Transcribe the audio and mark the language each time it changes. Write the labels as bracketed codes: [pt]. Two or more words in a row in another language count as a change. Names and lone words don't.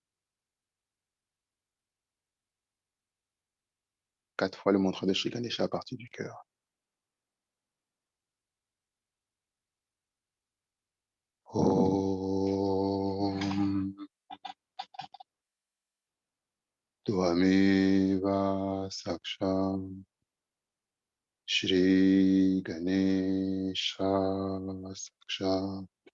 [fr] 4 fois le mantra de Shri Ganesha à partir du cœur. [sa] ॐ त्वमेव साक्षं श्री गणेश साक्षं